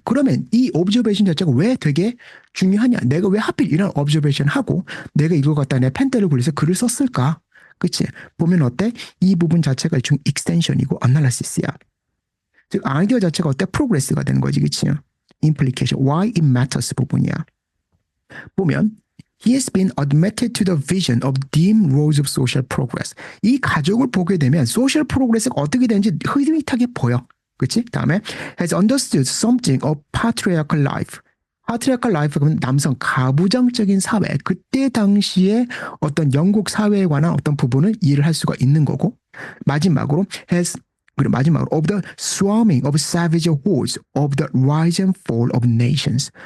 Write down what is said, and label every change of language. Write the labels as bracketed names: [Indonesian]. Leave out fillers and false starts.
[Korean] 그러면 이 observation 자체가 왜 되게 중요하냐? 내가 왜 하필 이런 observation 하고 내가 이걸 갖다 내 펜대를 굴려서 글을 썼을까? 그치? 보면 어때? 이 부분 자체가 중 extension이고 analysis야. 즉 아이디어 자체가 어때? progress가 되는 거지, 그치? [English] implication, why it matters [Korean] 부분이야. 보면 [English] He has been admitted to the vision of dim roads of social progress. [Korean] 이 가족을 보게 되면 social progress가 어떻게 되는지 흐릿하게 보여. 그치? [English] 다음에 has understood something of patriarchal life. [Korean] patriarchal life 그러면 남성 가부장적인 사회. 그때 당시에 어떤 영국 사회에 관한 어떤 부분을 이해를 할 수가 있는 거고 마지막으로 그리고 마지막으로 [English] of the swarming of savage hordes of the rise and fall of nations.